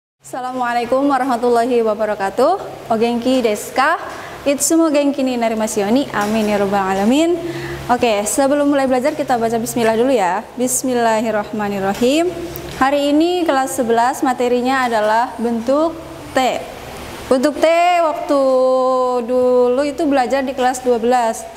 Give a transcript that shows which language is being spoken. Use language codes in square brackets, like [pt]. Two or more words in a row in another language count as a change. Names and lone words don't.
[ar] السلام عليكم ورحمة الله وبركاته. [ja] お元気ですか？いつも元気になりますように. [ar] آمين يا رب العالمين. [id] Oke, sebelum mulai belajar kita baca bismillah dulu ya. Bismillahirrahmanirrahim. Hari ini kelas 11 materinya adalah bentuk T. Bentuk T waktu dulu itu belajar di kelas 12.